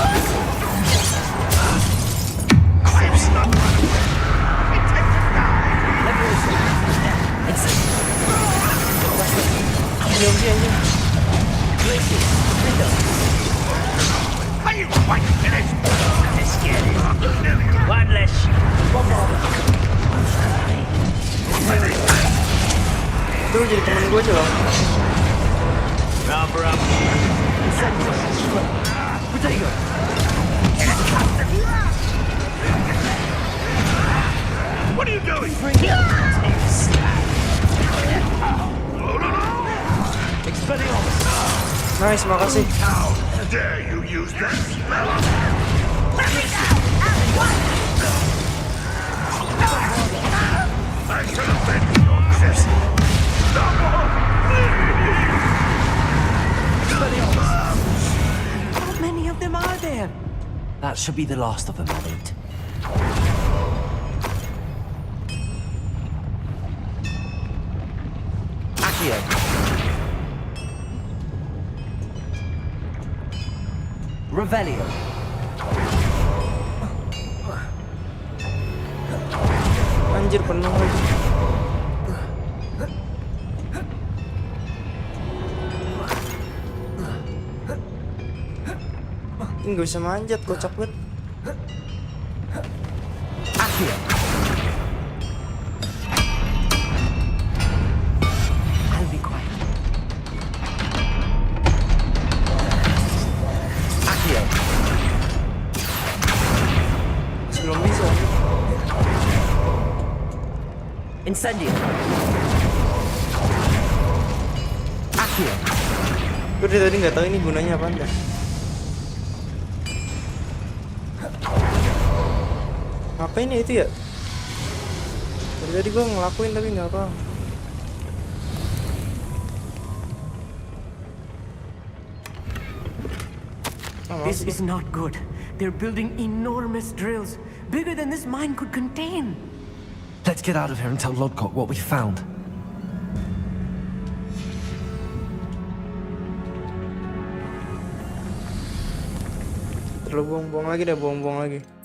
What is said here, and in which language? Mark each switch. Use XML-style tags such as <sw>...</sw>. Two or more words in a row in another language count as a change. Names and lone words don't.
<en>Are you quite finished? Let's get it. One less.</en> <id>Itu jadi temen gue aja loh.</id> <en>Rubber up. Potato. What are you doing?</en> <id>Nice, makasih.</id> <en>How dare you use that spell on me? I shall avenge your death. How many of them are there? That should be the last of them, Elliot. Accio. Revelio.</en> <id>Anjir penuh lagi. Ini gak bisa manjat, kocak banget. Accio.</id> <en>I'll be quiet.</en> <id>Accio. Belum bisa. Incendio. Accio. Gue dari tadi nggak tahu ini gunanya apa dah. Ngapain ya itu ya? Dari tadi gue ngelakuin tapi nggak apa.</id> <en>This is not good. They're building enormous drills, bigger than this mine could contain. Let's get out of here and tell Lodcock what we found.</en> <id>Terlalu buang-buang lagi dah, buang-buang lagi.</id>